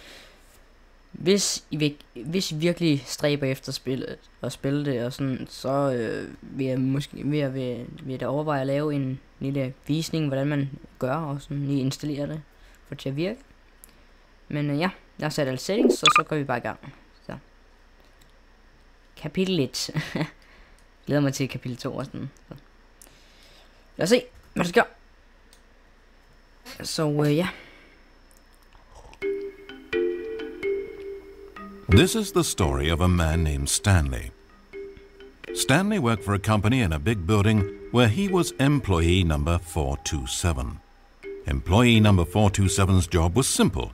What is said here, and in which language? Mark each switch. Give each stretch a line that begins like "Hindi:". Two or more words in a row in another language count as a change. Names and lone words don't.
Danish: Hvis I virkelig stræber efter spille det og sådan, så vil jeg da overveje at lave en lille visning, hvordan man gør og sådan lige installere det for det til at virke. Men ja, jeg har sat alle settings, og så går vi bare i gang. Så. Kapitel 1. Glæder mig til kapitel 2 og sådan. Så. Lad os se, hvad der sker. Så ja.
English: This is the story of a man named Stanley. Stanley worked for a company in a big building where he was employee number 427. Employee number 427's job was simple.